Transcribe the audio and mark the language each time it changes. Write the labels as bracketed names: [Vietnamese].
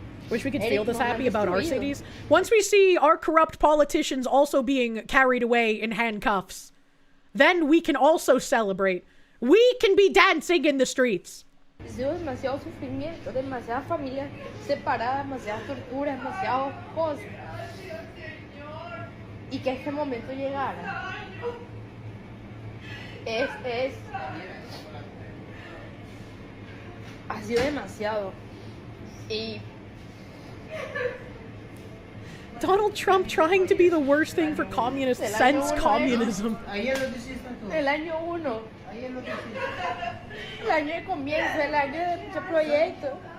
[English] Wish we could feel this happy about our cities. Once we see our corrupt politicians also being carried away in handcuffs, then we can also celebrate. We can be dancing in the streets. [Spanish] Ha sido demasiado sufrimiento, demasiadas familias separadas, demasiadas torturas, demasiadas cosas. Y que este momento llegara. Ha sido demasiado. Y... [English] Donald Trump trying to be the worst thing for communists since communism. [Spanish] El año 1. El año de comienzo, el año de muchos proyectos.